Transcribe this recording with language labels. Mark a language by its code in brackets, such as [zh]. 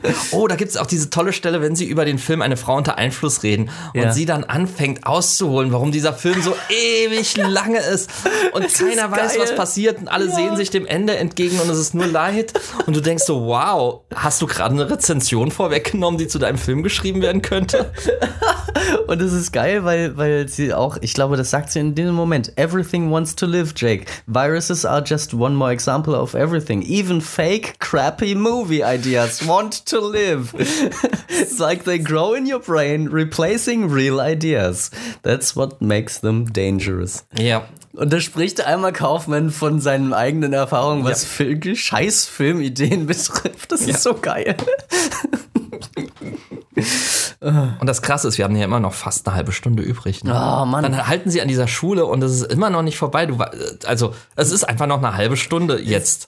[de] Oh, da gibt es auch diese tolle Stelle, wenn sie über den Film Eine Frau unter Einfluss reden und sie dann anfängt auszuholen, warum dieser Film so ewig lange ist und das keiner ist weiß, was passiert und alle sehen sich dem Ende entgegen und es ist nur Leid und du denkst so, wow, hast du gerade eine Rezension vorweggenommen, die zu deinem Film geschrieben werden könnte? Und es ist geil, weil sie auch, ich glaube, das sagt sie in diesem Moment, [en] everything wants to live, Jake. Viruses are just one more example of everything. Even fake crappy movie ideas want to live. It's like they grow in your brain, replacing real ideas. That's what makes them dangerous. [de] Ja. Und da spricht einmal Kaufmann von seinen eigenen Erfahrungen, was Scheiß-Filmideen betrifft. Das ist so geil. Und das Krasse ist, wir haben hier immer noch fast eine halbe Stunde übrig. Ne? Oh Mann. Dann halten sie an dieser Schule und es ist immer noch nicht vorbei. Also es ist einfach noch eine halbe Stunde jetzt.